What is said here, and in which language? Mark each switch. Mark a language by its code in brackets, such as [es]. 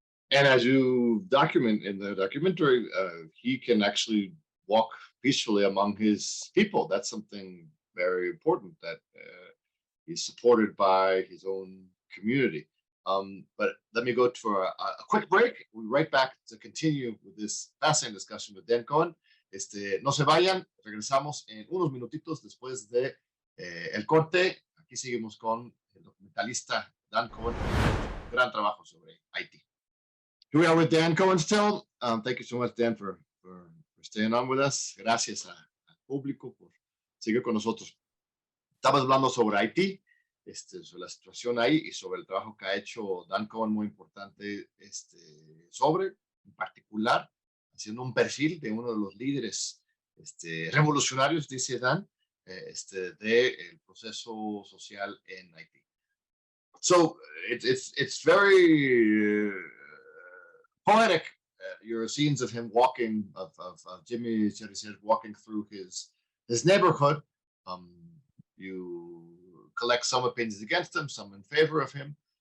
[en] And as you document in the documentary, he can actually walk peacefully among his people. That's something very important, that he's supported by his own community. But let me go to a quick break. We'll be right back to continue with this fascinating discussion with Dan Cohen. [es] No se vayan, regresamos en unos minutitos después de el corte. Aquí seguimos con el documentalista Dan Cohen, gran trabajo sobre Haití. [en] Here we are with Dan Cohen still. Thank you so much, Dan, for staying on with us. [es] Gracias al público por seguir con nosotros. Estamos hablando sobre Haití, sobre la situación ahí y sobre el trabajo que ha hecho Dan Cohen, muy importante, en particular, haciendo un perfil de uno de los líderes revolucionarios, dice Dan, del proceso social en Haití. [en] So it's very poetic, your scenes of him walking, of Jimmy Cherizier walking through his neighborhood. You collect some opinions against him, some in favor of him.